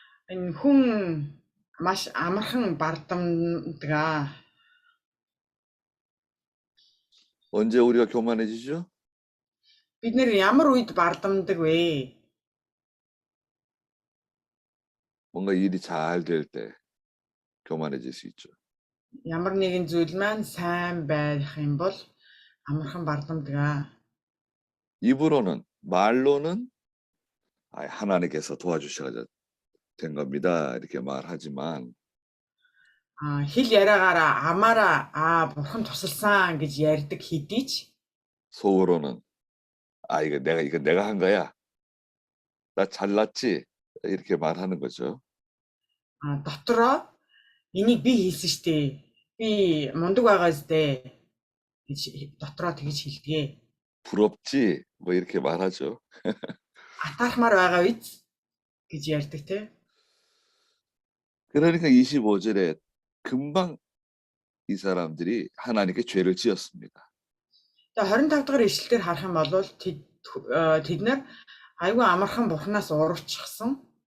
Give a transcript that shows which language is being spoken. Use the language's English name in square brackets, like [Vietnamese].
[Mongolian] Энэ хүн маш амархан бардамдаг. [Korean] 언제 우리가 교만해지죠? [Mongolian] Бид нэр ямар үед бардамдаг вэ? [Korean] 뭔가 일이 잘 될 때 교만해질 수 있죠. [Mongolian] Ямар нэгэн зүйл маань сайн байх юм бол амархан бардамдаг. [Korean] 입으로는, 말로는 하나님께서 도와주셔서 된 겁니다. 이렇게 말하지만 [Mongolian] Хэл яриагаараа амаараа бурхан тусалсан гэж ярьдаг хэдий ч [Korean] 속으로는 이거 내가 한 거야. 나 잘났지? 이렇게 말하는 거죠. [Mongolian] дотроо энийг би хийсэн штэ. Би мундаг байгаа зү гэж дотроо тэгж хэлдэг. [Korean] 부럽지? 뭐 이렇게 말하죠. [Mongolian] Атаархмаар байгаа биз гэж ярьдаг те. [Korean] 그러니까 25절에 금방 이 사람들이 하나님께 죄를 지었습니다. [Mongolian] Тэгээ 25 дахь ишлэлээр харах юм бол тэд нар айгүй амархан бурхнаас урвчихсан.